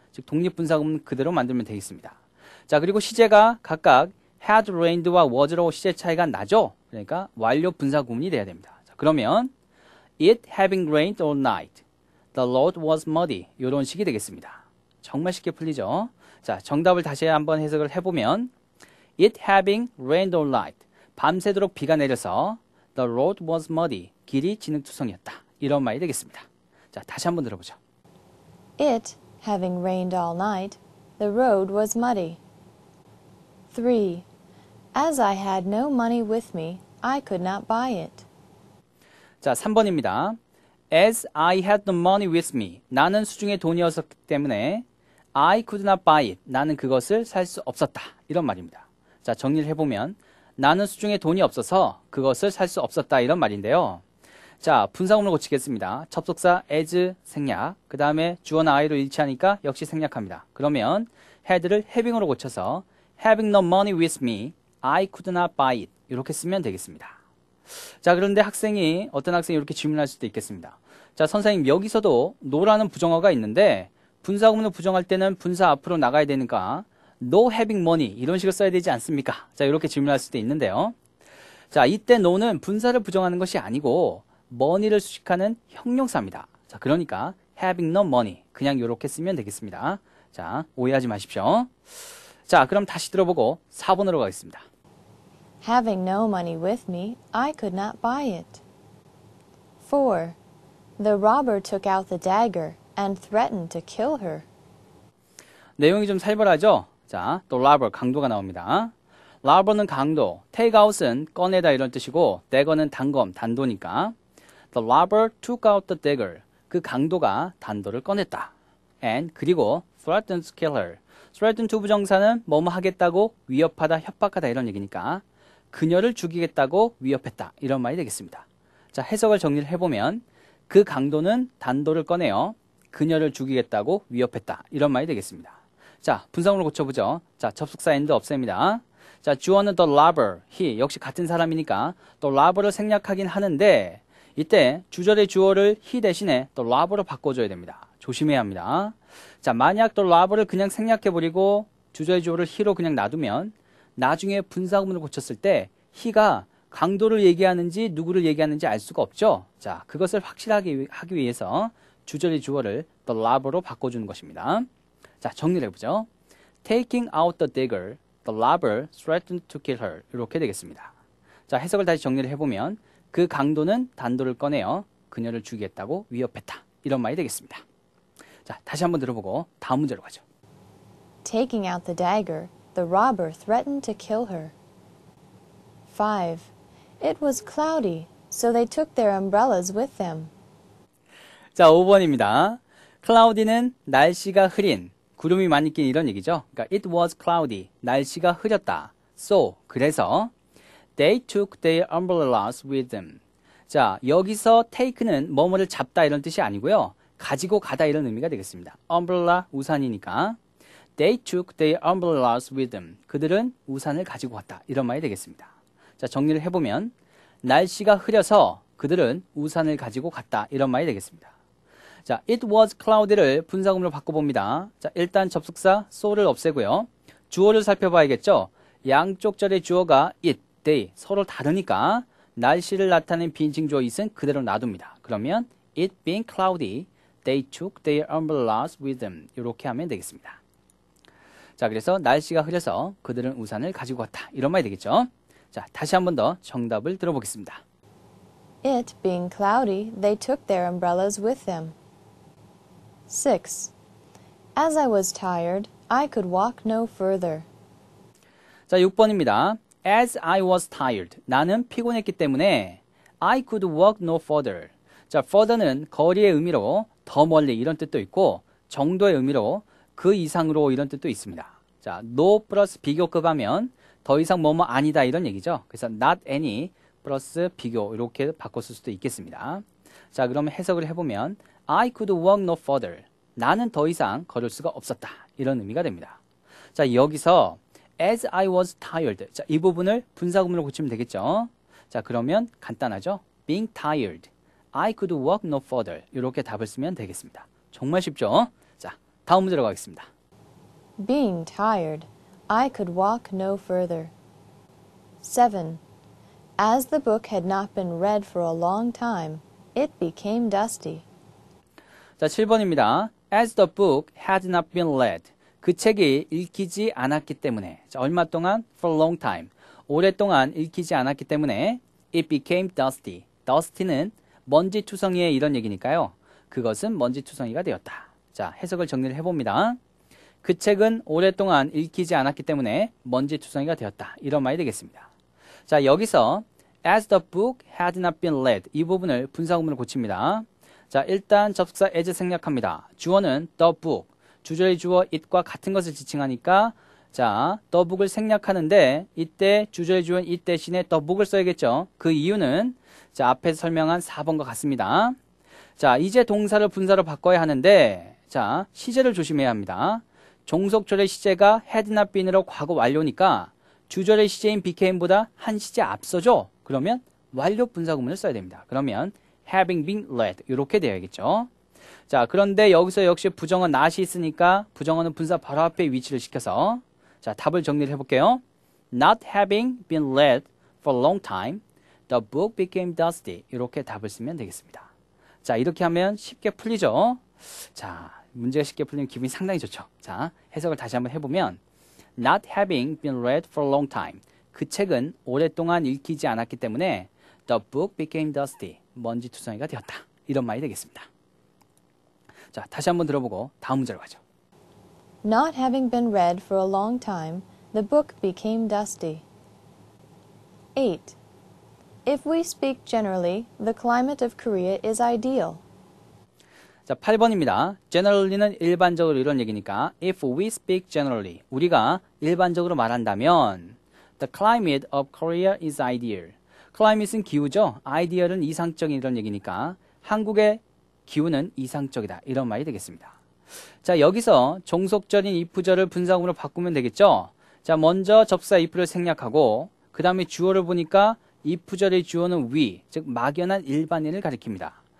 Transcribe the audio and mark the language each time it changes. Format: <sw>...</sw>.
<ko>즉 독립분사구문 그대로 만들면 되겠습니다. 자, 그리고 시제가 각각</ko> <en>had rained</en> <ko>와 was라고 시제 차이가 나죠. 그러니까 완료 분사구문이 돼야 됩니다. 자, 그러면</ko> <en>it having rained all night, the road was muddy</en> <ko>이런 식이 되겠습니다. 정말 쉽게 풀리죠. 자, 정답을 다시 한번 해석을 해보면</ko> <en>it having rained all night,</en> <ko>밤새도록 비가 내려서</ko> <en>the road was muddy,</en> <ko>길이 진흙투성이었다. 이런 말이 되겠습니다. 자, 다시 한번 들어보죠.</ko> <en>It having rained all night, the road was muddy. 3. As I had no money with me, I could not buy it.</en> <ko>자, 3번입니다.</ko> <en>As I had no money with me.</en> <ko>나는 수중에 돈이 없었기 때문에</ko> <en>I could not buy it.</en> <ko>나는 그것을 살 수 없었다. 이런 말입니다. 자, 정리를 해보면 나는 수중에 돈이 없어서 그것을 살 수 없었다. 이런 말인데요. 자, 분사구문을 고치겠습니다. 접속사 as 생략, 그 다음에 주어나 I로 일치하니까 역시 생략합니다. 그러면 had를 having으로 고쳐서</ko> <en>having no money with me, I could not buy it.</en> <ko>이렇게 쓰면 되겠습니다. 자, 그런데 어떤 학생이 이렇게 질문할 수도 있겠습니다. 자, 선생님 여기서도 no라는 부정어가 있는데 분사구문을 부정할 때는 분사 앞으로 나가야 되니까</ko> <en>no having money</en> <ko>이런 식으로 써야 되지 않습니까? 자, 이렇게 질문할 수도 있는데요. 자, 이때 no는 분사를 부정하는 것이 아니고 money를 수식하는 형용사입니다. 자, 그러니까</ko> <en>having no money</en> <ko>그냥 이렇게 쓰면 되겠습니다. 자, 오해하지 마십시오. 자, 그럼 다시 들어보고 4번으로 가겠습니다.</ko> <en>Having no money with me, I could not buy it. 4. The robber took out the dagger and threatened to kill her.</en> <ko>내용이 좀 살벌하죠? 자, 또 robber, 강도가 나옵니다. robber는 강도, take out은 꺼내다 이런 뜻이고 dagger는 단검, 단도니까</ko> <en>The robber took out the dagger.</en> <ko>그 강도가 단도를 꺼냈다.</ko> <en>And</en> <ko>그리고</ko> <en>threatened to kill her.</en> <ko>threaten to 부정사는 뭐뭐 하겠다고 위협하다, 협박하다 이런 얘기니까 그녀를 죽이겠다고 위협했다. 이런 말이 되겠습니다. 자, 해석을 정리를 해보면 그 강도는 단도를 꺼내어 그녀를 죽이겠다고 위협했다. 이런 말이 되겠습니다. 자, 분사구문으로 고쳐보죠. 자, 접속사 and 없앱니다. 자, 주어는 the robber, he 역시 같은 사람이니까 또 robber를 생략하긴 하는데 이때 주절의 주어를 he 대신에 또 robber로 바꿔줘야 됩니다. 조심해야 합니다. 자, 만약 또 robber를 그냥 생략해버리고 주절의 주어를 he로 그냥 놔두면 나중에 분사구문을 고쳤을 때 he가 강도를 얘기하는지 누구를 얘기하는지 알 수가 없죠. 자, 그것을 확실하게 하기 위해서 주절의 주어를 the robber로 바꿔주는 것입니다. 자, 정리를 해보죠.</ko> <en>Taking out the dagger, the robber threatened to kill her.</en> <ko>이렇게 되겠습니다. 자, 해석을 다시 정리를 해보면 그 강도는 단도를 꺼내어 그녀를 죽이겠다고 위협했다. 이런 말이 되겠습니다. 자, 다시 한번 들어보고 다음 문제로 가죠.</ko> <en>Taking out the dagger, the robber threatened to kill her. 5. It was cloudy, so they took their umbrellas with them.</en> <ko>자, 5번입니다. cloudy는 날씨가 흐린, 구름이 많이 낀 이런 얘기죠. 그러니까 it was cloudy, 날씨가 흐렸다.</ko> <en>So,</en> <ko>그래서</ko> <en>they took their umbrellas with them.</en> <ko>자, 여기서 take는 뭐뭐를 잡다 이런 뜻이 아니고요. 가지고 가다 이런 의미가 되겠습니다. umbrella, 우산이니까</ko> <en>they took their umbrellas with them.</en> <ko>그들은 우산을 가지고 갔다. 이런 말이 되겠습니다. 자, 정리를 해보면 날씨가 흐려서 그들은 우산을 가지고 갔다. 이런 말이 되겠습니다. 자, it was cloudy를 분사구문으로 바꿔봅니다. 자, 일단 접속사 so를 없애고요. 주어를 살펴봐야겠죠. 양쪽 절의 주어가 it, they 서로 다르니까 날씨를 나타내는 비인칭 주어 it은 그대로 놔둡니다. 그러면</ko> <en>it being cloudy, they took their umbrellas with them.</en> <ko>이렇게 하면 되겠습니다. 자, 그래서 날씨가 흐려서 그들은 우산을 가지고 갔다. 이런 말이 되겠죠. 자, 다시 한 번 더 정답을 들어보겠습니다.</ko> <en>It being cloudy, they took their umbrellas with them. 6. As I was tired, I could walk no further.</en> <ko>자, 6번입니다.</ko> <en>As I was tired.</en> <ko>나는 피곤했기 때문에</ko> <en>I could walk no further.</en> <ko>자, further는 거리의 의미로 더 멀리 이런 뜻도 있고 정도의 의미로 그 이상으로 이런 뜻도 있습니다. 자, no 플러스 비교급 하면 더 이상 뭐뭐 아니다 이런 얘기죠. 그래서 not any 플러스 비교 이렇게 바꿨을 수도 있겠습니다. 자, 그러면 해석을 해보면</ko> <en>I could walk no further.</en> <ko>나는 더 이상 걸을 수가 없었다. 이런 의미가 됩니다. 자, 여기서</ko> <en>as I was tired.</en> <ko>자, 이 부분을 분사구문으로 고치면 되겠죠. 자, 그러면 간단하죠.</ko> <en>being tired. I could walk no further.</en> <ko>이렇게 답을 쓰면 되겠습니다. 정말 쉽죠? 자, 다음 문제로 가겠습니다.</ko> <en>Being tired, I could walk no further. 7. As the book had not been read for a long time, it became dusty.</en> <ko>자, 7번입니다.</ko> <en>As the book had not been read.</en> <ko>그 책이 읽히지 않았기 때문에. 자, 얼마 동안?</ko> <en>For a long time.</en> <ko>오랫동안 읽히지 않았기 때문에</ko> <en>it became dusty.</en> <ko>dusty는 먼지투성이의 이런 얘기니까요. 그것은 먼지투성이가 되었다. 자, 해석을 정리를 해봅니다. 그 책은 오랫동안 읽히지 않았기 때문에 먼지투성이가 되었다. 이런 말이 되겠습니다. 자, 여기서</ko> <en>as the book had not been read</en> <ko>이 부분을 분사구문으로 고칩니다. 자, 일단 접속사 as 생략합니다. 주어는 the book, 주절의 주어 it과 같은 것을 지칭하니까 자, the book을 생략하는데 이때 주절의 주어는 it 대신에 the book을 써야겠죠. 그 이유는 자, 앞에서 설명한 4번과 같습니다. 자, 이제 동사를 분사로 바꿔야 하는데 자, 시제를 조심해야 합니다. 종속절의 시제가 had not been으로 과거 완료니까 주절의 시제인 became보다 한 시제 앞서죠. 그러면 완료 분사구문을 써야 됩니다. 그러면</ko> <en>having been read</en> <ko>이렇게 되어야겠죠. 자, 그런데 여기서 역시 부정어 not이 있으니까 부정어는 분사 바로 앞에 위치를 시켜서 자, 답을 정리를 해볼게요.</ko> <en>Not having been read for a long time, the book became dusty.</en> <ko>이렇게 답을 쓰면 되겠습니다. 자, 이렇게 하면 쉽게 풀리죠. 자, 문제가 쉽게 풀리면 기분이 상당히 좋죠. 자, 해석을 다시 한번 해보면</ko> <en>Not having been read for a long time.</en> <ko>그 책은 오랫동안 읽히지 않았기 때문에</ko> <en>The book became dusty.</en> <ko>먼지투성이가 되었다. 이런 말이 되겠습니다. 자, 다시 한번 들어보고 다음 문제로 가죠.</ko> <en>Not having been read for a long time, the book became dusty. 8. If we speak generally, the climate of Korea is ideal.</en> <ko>자, 8번입니다. generally는 일반적으로 이런 얘기니까</ko> <en>if we speak generally,</en> <ko>우리가 일반적으로 말한다면</ko> <en>the climate of Korea is ideal.</en> <ko>climate은 기후죠. ideal은 이상적인 이런 얘기니까 한국의 기후는 이상적이다. 이런 말이 되겠습니다. 자, 여기서 종속절인 if절을 분사구문으로 바꾸면 되겠죠. 자, 먼저 접사 if를 생략하고 그 다음에 주어를 보니까 if절의 주어는 we, 즉 막연한 일반인을 가리킵니다.</ko>